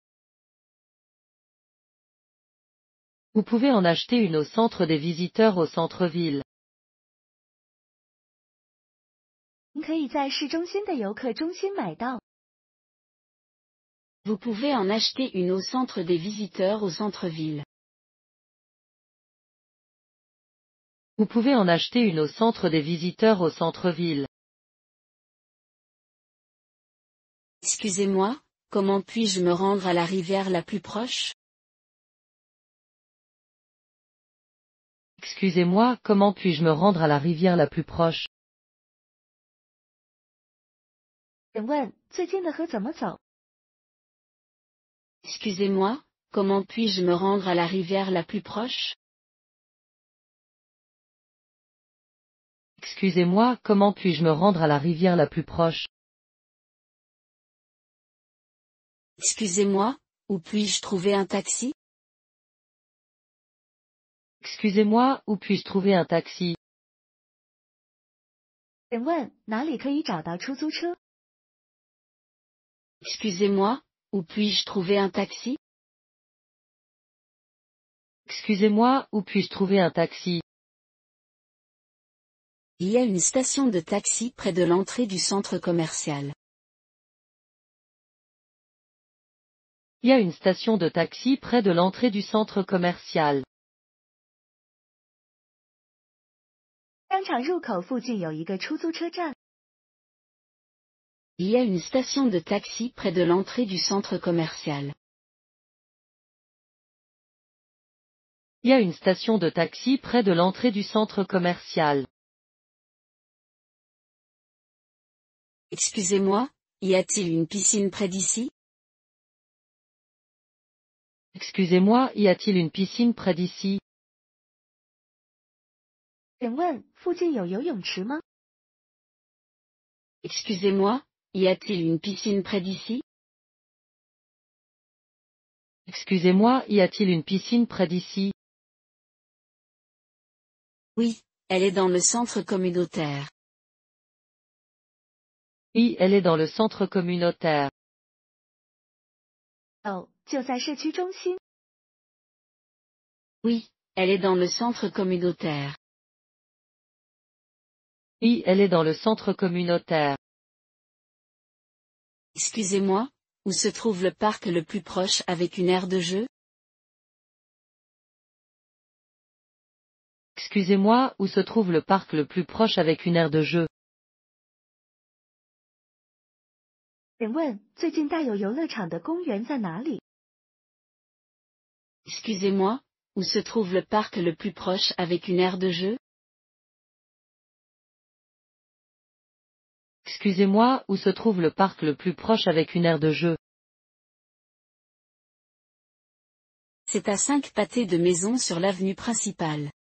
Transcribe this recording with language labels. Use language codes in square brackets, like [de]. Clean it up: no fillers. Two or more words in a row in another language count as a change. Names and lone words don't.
[fr] Vous pouvez en acheter une au centre des visiteurs au centre-ville. [zh] 你可以在市中心的游客中心买到。 [fr] Vous pouvez en acheter une au centre des visiteurs au centre-ville. Vous pouvez en acheter une au centre des visiteurs au centre-ville. Excusez-moi, comment puis-je me rendre à la rivière la plus proche? Excusez-moi, comment puis-je me rendre à la rivière la plus proche? [zh] 请问最近的河怎么走？ [fr] Excusez-moi, comment puis-je me rendre à la rivière la plus proche? Excusez-moi, comment puis-je me rendre à la rivière la plus proche? Excusez-moi, où puis-je trouver un taxi? Excusez-moi, où puis-je trouver un taxi? [zh] 请问哪里可以找到出租车？ [fr] Excusez-moi, où puis-je trouver un taxi? Excusez-moi, où puis-je trouver un taxi? Il y a une station de taxi près de l'entrée du centre commercial. Il y a une station de taxi près de l'entrée du centre commercial. [zh] 商场入口附近有一个出租车站。 [fr] Il y a une station de taxi près de l'entrée du centre commercial. Il y a une station de taxi près de l'entrée du centre commercial. Excusez-moi, y a-t-il une piscine près d'ici? Excusez-moi, y a-t-il une piscine près d'ici? [zh] 请问附近有游泳池吗？ [fr] Excusez-moi, y a-t-il une piscine près d'ici? Excusez-moi, y a-t-il une piscine près d'ici? Oui, elle est dans le centre communautaire. Oui, elle est dans le centre communautaire. [zh] 哦，就在社区中心。 [fr] Oui, elle est dans le centre communautaire. Oui, elle est dans le centre communautaire. Excusez-moi, où se trouve le parc le plus proche avec une aire de jeu? Excusez-moi, où se trouve le parc le plus proche avec une aire de jeu? [zh] 请问最近带有游乐场的公园在哪里？ [fr] Excusez-moi, où se trouve le parc le plus proche avec une aire de jeu? Excusez-moi, où se trouve le parc le plus proche avec une aire de jeu? C'est à 5 pâtés de maison sur l'avenue principale.